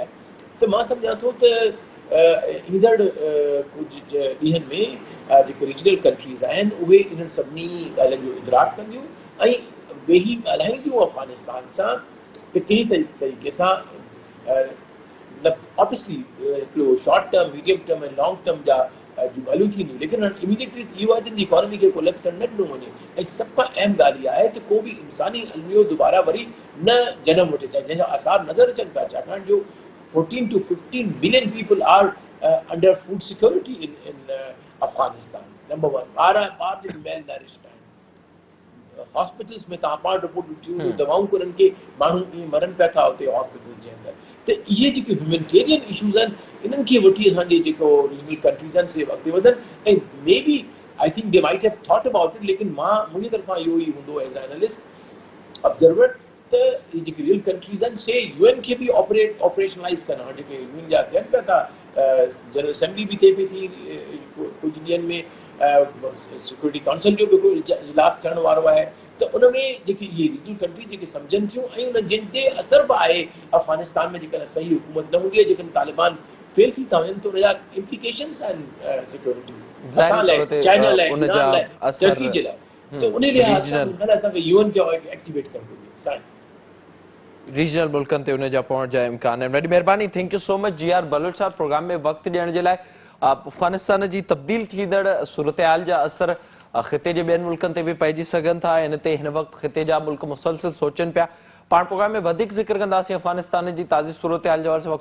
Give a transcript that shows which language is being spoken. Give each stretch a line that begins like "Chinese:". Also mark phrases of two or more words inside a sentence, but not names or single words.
Sindhi: त मां सम्झां थो त ईंदड़ कुझु ॾींहंनि में जेके रीजनल कंट्रीज़ आहिनि उहे इन्हनि सभिनी ॻाल्हियुनि जो इदराक कंदियूं ऐं वेही ॻाल्हाईंदियूं अफ़गानिस्तान सां त कहिड़ी तरीक़े सां ऑब्वियसली हिकिड़ो
English: short term, medium term
Sindhi: ऐं
English: long term
Sindhi: जा जूं ॻाल्हियूं थींदियूं, लेकिन हाणे इमीडिएटली इहो आहे त इकोनॉमी खे को लक्ष्य न ॾिनो वञे। ऐं सभ खां अहम ॻाल्हि इहा आहे त को बि इंसानी अलमियो दुबारा वरी न जनम वठे, चाहे जंहिंजा आसार नज़र अचनि पिया, छाकाणि जो
English: 14 to 15 million people are under food security in Afghanistan.
Sindhi: नंबर वन, ॿार जेके
English: well nourished
Sindhi: आहिनि, हॉस्पिटल्स में तव्हां पाण रिपोर्ट ॾिठियूं, दवाऊं उन्हनि खे माण्हू ईअं मरनि पिया था हुते हॉस्पिटल जे अंदरि। त इहे जेके
English: humanitarian issues
Sindhi: आहिनि, इन्हनि खे वठी असांजे जेको
English: regional countries
Sindhi: आहिनि से अॻिते वधनि।
English: ऐं maybe I think they might have thought about it,
Sindhi: लेकिन मां मुंहिंजी तरफ़ां इहो ई हूंदो
English: as analyst observer
Sindhi: त इहे जेके
English: real countries
Sindhi: आहिनि से UN खे बि ऑपरेशनलाइज़ कनि। हाणे जेके UN जा थियनि पिया था,
English: general assembly
Sindhi: बि थिए पई थी कुझु ॾींहंनि में,
English: security council
Sindhi: जो बि हिकिड़ो इजलास थियण वारो आहे। त उन में जेके इहे
English: regional country
Sindhi: जेके सम्झनि थियूं ऐं उन जिन ते असर बि आहे अफ़गानिस्तान में, जेकॾहिं सही हुकूमत न हूंदी आहे, जेकॾहिं तालिबान फेल थी था तो उनजा इम्प्लिकेशंस आहिनि सिक्योरिटी असां ज़ाहिरी लाइ, तौर ते चाइना लाइ, उन जा ईरान लाइ, असर टर्की जे लाइ। त उन लिहाज़ सां रीजनल मूंखे ख़्याल असांखे यूएन खे एक्टिवेट करणु घुरिजे। रीजनल मुल्कनि ते उन जा पहुंच जा इम्कान आहिनि। वॾी महिरबानी,
English: thank you so much
Sindhi: जी आर बलोच साहब प्रोग्राम में वक़्तु ॾियण जे लाइ। अफ़गानिस्तान जी तब्दील थींदड़ सूरत-हाल जा असर ख़िते जे ॿियनि मुल्कनि ते बि पइजी सघनि था। इन ते हिन वक़्तु ख़िते जा मुल्क मुसलसिल सोचनि पिया। पाण प्रोग्राम में वधीक ज़िक्र कंदासीं अफ़गानिस्तान जी ताज़ी सूरत-हाल जे हवाले सां।